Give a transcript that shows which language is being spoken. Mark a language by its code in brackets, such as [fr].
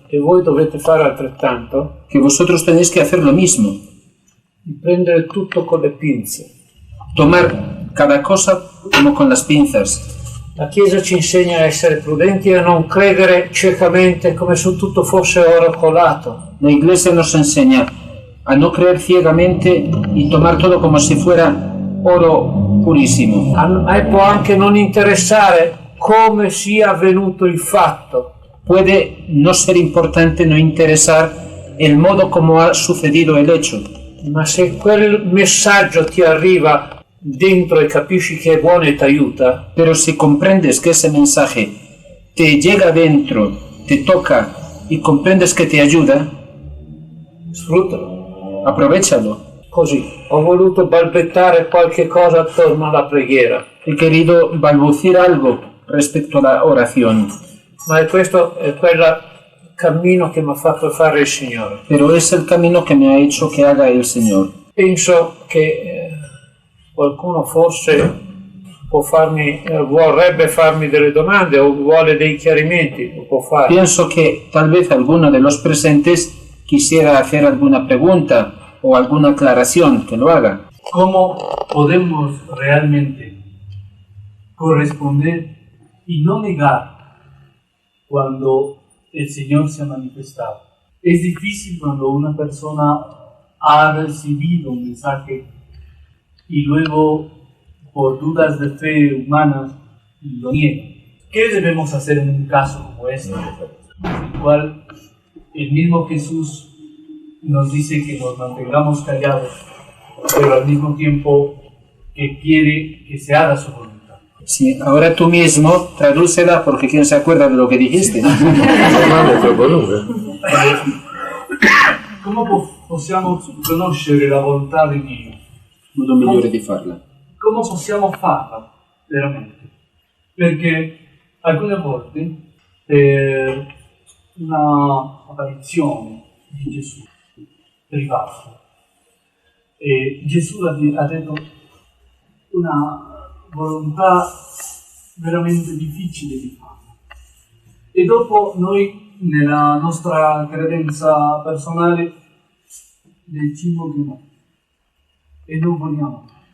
[it] e voi dovete fare altrettanto, [es] que vosotros tenéis que hacer lo mismo. [it] di prendere tutto con le pinze. [es] Tomar cada cosa como con las pinzas. [it] La Chiesa ci insegna a essere prudenti e a non credere ciecamente come se tutto fosse oro colato. [es] La Iglesia nos enseña a no creer ciegamente y tomar todo como si fuera oro purísimo. [it] A me può anche non interessare come sia avvenuto il fatto, [es] Puede no ser importante, no interesar el modo como ha sucedido el hecho, [it] ma se quel messaggio ti arriva dentro e capisci che è buono e ti aiuta, [es] pero si comprendes que ese mensaje te llega dentro, te toca y comprendes que te ayuda, [it] sfruttalo. [es] aprovéchalo. [it] Così, ho voluto balbettare qualche cosa attorno alla preghiera, [es] He querido balbucir algo respecto a la oración, [it] ma questo è quel cammino che mi ha fatto fare il Signore. [es] pero es el camino que me ha hecho que haga el Señor. [it] Penso che qualcuno forse vorrebbe farmi delle domande o vuole dei chiarimenti, lo può fare. [es] Pienso que tal vez alguno de los presentes quisiera hacer alguna pregunta o alguna aclaración, que lo haga. ¿Cómo podemos realmente corresponder y no negar cuando el Señor se ha manifestado? Es difícil cuando una persona ha recibido un mensaje y luego, por dudas de fe humanas, lo niega. ¿Qué debemos hacer en un caso como este, en el cual el mismo Jesús nos dice que nos mantengamos callados, pero al mismo tiempo que quiere que se haga su voluntad? Sí, ahora tú mismo tradúcela porque quién se acuerda de lo que dijiste. [it] Come possiamo conoscere la volontà di Dio? Modo migliore di farla. Come possiamo farla veramente? Perché alcune volte per una apparizione di Gesù privata, Gesù ha detto una volontà veramente difficile di fare, e dopo noi nella nostra credenza personale diciamo che no, e non vogliamo,